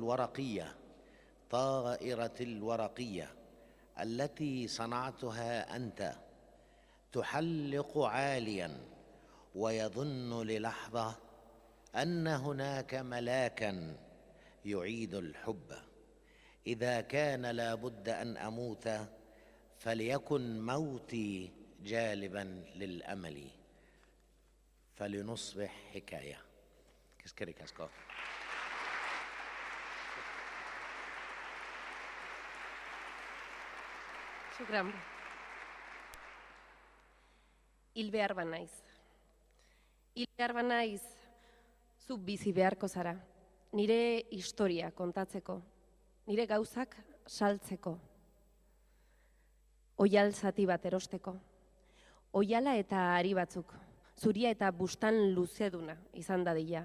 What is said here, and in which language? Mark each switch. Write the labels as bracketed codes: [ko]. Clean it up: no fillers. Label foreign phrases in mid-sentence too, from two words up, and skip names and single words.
[ar] الورقية التي صنعتها أنت تحلق عاليا ويظن للحظة أن هناك ملاكا يعيد الحب إذا كان لابد أن أموت فليكن موتي جالبا للأمل فلنصبح حكاية. Casco. Shukran. [eu] Hil behar banaiz. Hil behar banaiz, zu bizi beharko zara. Nire historia kontatzeko. Nire gauzak saltzeko, oial zati bat erosteko, oiala eta ari batzuk, zuria eta bustan luzeduna izan dadila.